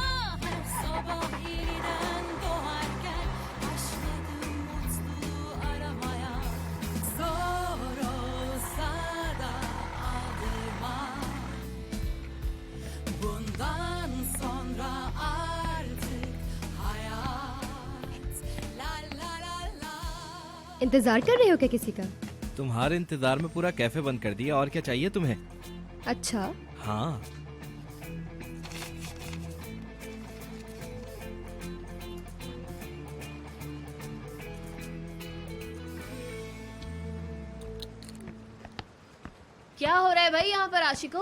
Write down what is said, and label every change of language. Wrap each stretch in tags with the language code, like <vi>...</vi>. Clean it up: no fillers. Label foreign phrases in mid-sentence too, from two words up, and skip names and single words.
<tr>Her sabah yeniden doğarken başladım mutluluğu aramaya. Zor olsa da aldırma, bundan sonra artık hayat la la la la.</tr> <hi>इंतजार कर रहे हो क्या किसी का? तुम्हारे इंतजार में पूरा कैफे बंद कर दिया, और क्या चाहिए तुम्हें? अच्छा, हाँ। क्या हो रहा है भाई यहाँ पर आशिको?</hi>